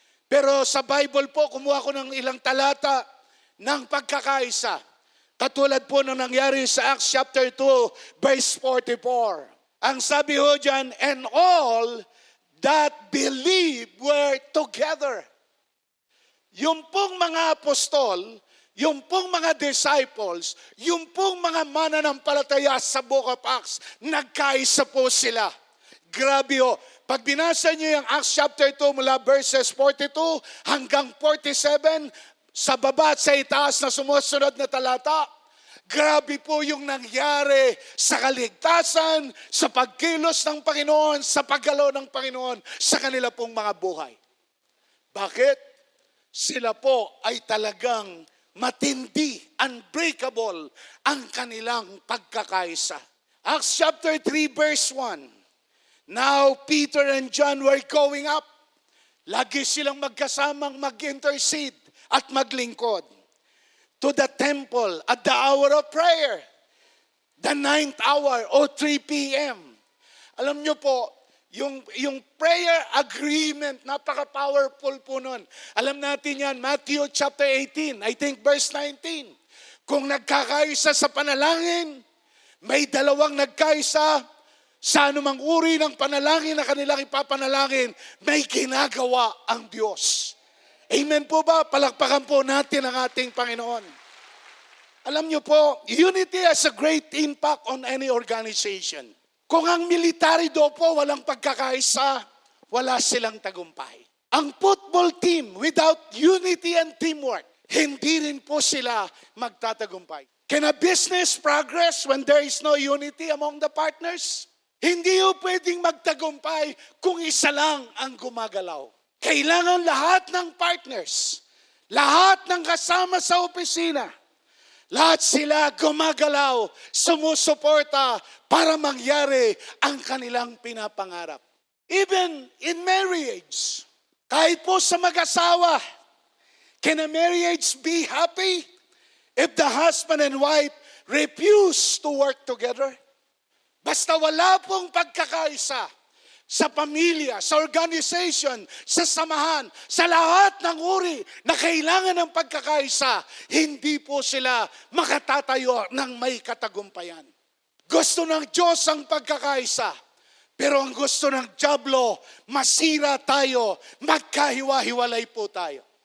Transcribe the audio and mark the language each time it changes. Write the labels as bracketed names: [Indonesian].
[Filipino] Pero sa Bible po, kumuha ko ng ilang talata ng pagkakaisa. Katulad po na nangyari sa Acts chapter 2, verse 44. Ang sabi ho dyan, [English] "And all that believe were together." [Filipino] Yung pong mga apostol, yung pong mga disciples, yung pong mga mananampalataya sa Book of Acts, nagkaisa po sila. Grabe ho. Pag binasa niyo yung Acts chapter 2 mula verses 42 hanggang 47, sa baba at sa itaas na sumusunod na talata, grabe po yung nangyari sa kaligtasan, sa pagkilos ng Panginoon, sa paggalaw ng Panginoon, sa kanila pong mga buhay. Bakit? Sila po ay talagang matindi, unbreakable ang kanilang pagkakaisa. [English] Acts chapter 3 verse 1. Now Peter and John were going up. [Filipino] Lagi silang magkasamang mag-intercede at maglingkod [English] to the temple at the hour of prayer, the 9th hour o 3 p.m. [Filipino] Alam nyo po, yung [English] prayer agreement, [Filipino] napaka-powerful po nun. Alam natin yan, [English] Matthew chapter 18, I think verse 19. [Filipino] Kung nagkakaisa sa panalangin, may dalawang nagkaisa, Sa anumang uri ng panalangin na kanilang ipapanalangin, may ginagawa ang Diyos. Amen po ba? Palakpakan po natin ang ating Panginoon. Alam niyo po, [English] unity has a great impact on any organization. [Filipino] Kung ang military do po walang pagkakaisa, wala silang tagumpay. Ang [English] football team without unity and teamwork, [Filipino] hindi rin po sila magtatagumpay. [English] Can a business progress when there is no unity among the partners? [Filipino] Hindi po pwedeng magtagumpay kung isa lang ang gumagalaw. Kailangan lahat ng partners, lahat ng kasama sa opisina, lahat sila gumagalaw, sumusuporta para mangyari ang kanilang pinapangarap. [English] Even in marriage, [Filipino] kahit po sa mag-asawa, [English] can a marriage be happy if the husband and wife refuse to work together? [Filipino] Basta wala pong pagkakaisa sa pamilya, sa organization, sa samahan, sa lahat ng uri na kailangan ng pagkakaisa, hindi po sila makatatayo ng may katagumpayan. Gusto ng Diyos ang pagkakaisa, pero ang gusto ng dyablo, masira tayo, magkahiwa-hiwalay po tayo.